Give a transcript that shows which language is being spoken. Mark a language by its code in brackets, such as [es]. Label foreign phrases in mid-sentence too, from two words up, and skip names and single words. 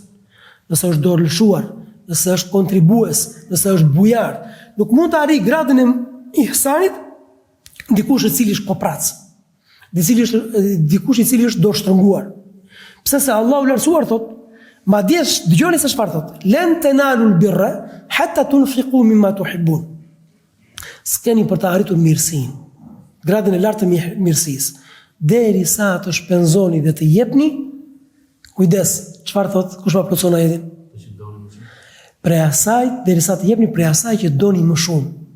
[sq] Nëse është dorëlshuar, nëse është kontribues, nëse është bujar, nuk mund të arrijë gradën e ihsanit dikush i cili është koprac, dikush i cili është dorështrënguar. Pse se Allahu i lartësuar thotë, madje dëgjoni se çfarë thotë, [ar] "لن تنالوا البر حتى تنفقوا مما تحبون." [sq] S'keni për të arritur mirësinë, gradën e lartë të mirësisë, derisa të shpenzoni dhe të jepni. Kujdes, çfarë thotë? Kush ma plotson ajetin? Prej asaj, derisa të jepni prej asaj që doni më shumë.